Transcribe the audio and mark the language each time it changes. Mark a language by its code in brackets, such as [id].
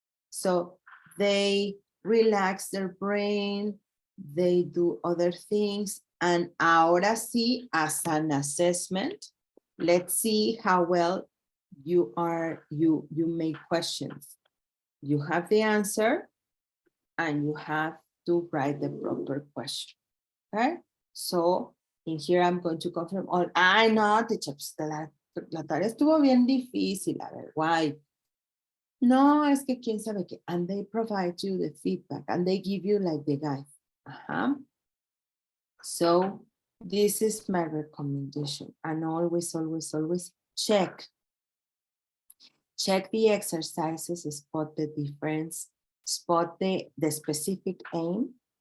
[en] So they relax their brain, they do other things, and [es] ahora sí, [en] as an assessment, let's see how well you make questions. You have the answer and you have to write the proper question. Okay, so in here I'm going to confirm all. I know, teacher, [es] la tarea estuvo bien difícil. A ver, [en] why? [es] No, es que quién sabe qué. [en] And they provide you the feedback and they give you like the guide. So this is my recommendation. And always, always, always check. Check the exercises, spot the difference, spot the specific aim.